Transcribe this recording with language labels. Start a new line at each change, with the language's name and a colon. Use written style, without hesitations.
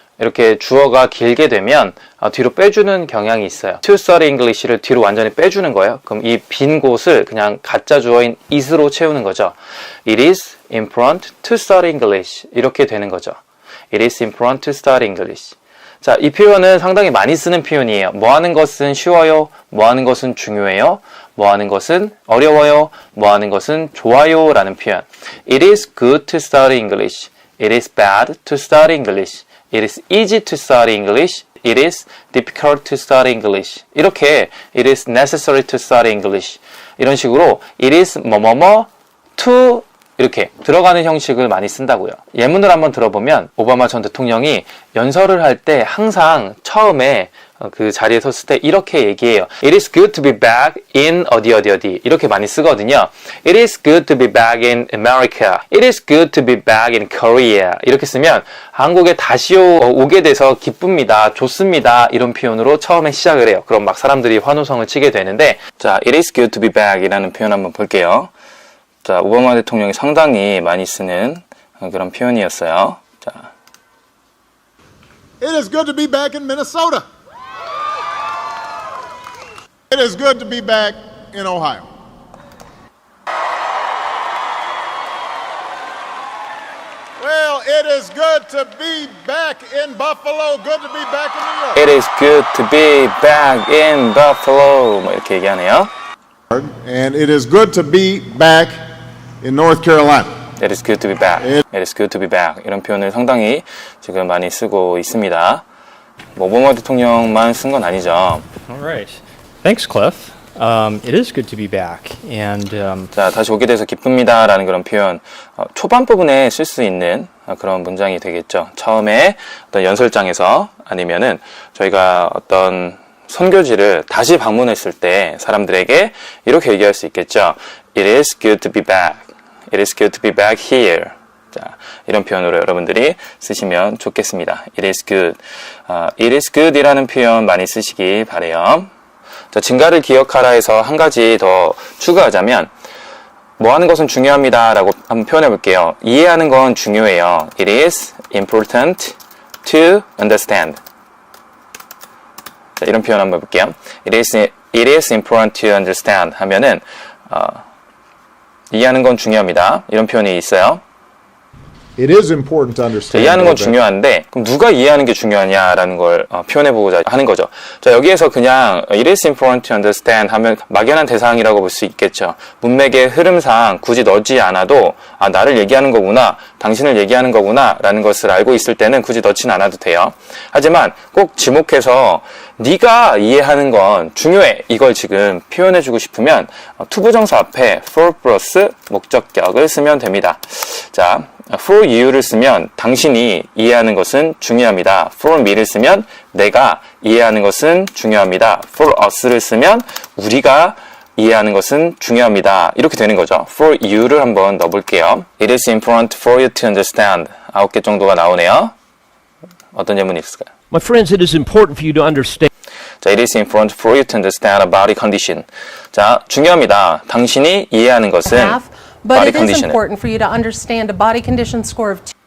Korean: 이렇게 주어가 길게 되면 뒤로 빼주는 경향이 있어요.
English: To study English
Korean: 를 뒤로 완전히 빼주는 거예요. 그럼 이 빈 곳을 그냥 가짜 주어인 is로 채우는 거죠.
English: It is important to study English.
Korean: 이렇게 되는 거죠.
English: It is important to study English.
Korean: 자, 이 표현은 상당히 많이 쓰는 표현이에요. 뭐 하는 것은 쉬워요? 뭐 하는 것은 중요해요? 뭐 하는 것은 어려워요? 뭐 하는 것은 좋아요? 라는 표현.
English: It is good to study English. It is bad to study English. It is easy to study English. It is difficult to study English.
Korean: 이렇게
English: it is necessary to study English.
Korean: 이런 식으로
English: it is
Korean: 뭐뭐뭐 to 이렇게 들어가는 형식을 많이 쓴다고요. 예문을 한번 들어보면 오바마 전 대통령이 연설을 할 때 항상 처음에 그 자리에 섰을 때 이렇게 얘기해요.
English: It is good to be back in
Korean: 어디 이렇게 많이 쓰거든요.
English: It is good to be back in America. It is good to be back in Korea.
Korean: 이렇게 쓰면 한국에 다시 오게 돼서 기쁩니다. 좋습니다. 이런 표현으로 처음에 시작을 해요. 그럼 막 사람들이 환호성을 치게 되는데 자,
English: It is good to be back
Korean: 이라는 표현 한번 볼게요. 자, 오바마 대통령이 상당히 많이 쓰는 그런 표현이었어요. 자,
English: It is good to be back in Minnesota. It is good to be back in Ohio. Well, it is good to be back in Buffalo. Good to be back in New York. It is good to be back in Buffalo.
Korean: 뭐 이렇게 얘기하네요.
English: And it is good to be back in North Carolina. It is good to be back. It is good to be back.
Korean: 이런 표현을 상당히 지금 많이 쓰고 있습니다. 뭐 오바마 대통령만 쓴 건 아니죠.
English: All right. Thanks, Cliff. It is good to be back. And
Korean: 자, 다시 오게 돼서 기쁩니다라는 그런 표현 초반 부분에 쓸 수 있는 그런 문장이 되겠죠. 처음에 어떤 연설장에서 아니면은 저희가 어떤 선교지를 다시 방문했을 때 사람들에게 이렇게 얘기할 수 있겠죠.
English: It is good to be back. It is good to be back here.
Korean: 자, 이런 표현으로 여러분들이 쓰시면 좋겠습니다.
English: It is good. It is good
Korean: 이라는 표현 많이 쓰시기 바래요. 자, 증가를 기억하라 해서 한 가지 더 추가하자면 뭐 하는 것은 중요합니다 라고 한번 표현해 볼게요. 이해하는 건 중요해요.
English: It is important to understand.
Korean: 자, 이런 표현 한번 해볼게요.
English: It is important to understand
Korean: 하면은 이해하는 건 중요합니다. 이런 표현이 있어요.
English: It is important to
Korean: 자,
English: understand.
Korean: 이해하는 건 중요한데 그럼 누가 이해하는 게 중요하냐라는 걸 표현해보고자 하는 거죠. 자, 여기에서 그냥
English: It is important to understand
Korean: 하면 막연한 대상이라고 볼 수 있겠죠. 문맥의 흐름상 굳이 넣지 않아도 나를 얘기하는 거구나, 당신을 얘기하는 거구나 라는 것을 알고 있을 때는 굳이 넣지는 않아도 돼요. 하지만 꼭 지목해서 네가 이해하는 건 중요해 이걸 지금 표현해주고 싶으면 투부정사 앞에 for 플러스 목적격을 쓰면 됩니다. 자,
English: for you
Korean: 를 쓰면 당신이 이해하는 것은 중요합니다.
English: for me
Korean: 를 쓰면 내가 이해하는 것은 중요합니다.
English: for us
Korean: 를 쓰면 우리가 이해하는 것은 중요합니다. 이렇게 되는 거죠.
English: for you
Korean: 를 한번 넣어볼게요.
English: It is important for you to understand.
Korean: 9개 정도가 나오네요. 어떤 예문이 있을까요?
English: My friends, it is important for you to understand.
Korean: 자,
English: it is important for you to understand a body condition.
Korean: 자, 중요합니다. 당신이 이해하는 것은
English: But body it is condition. important for you to understand a body condition score of 2.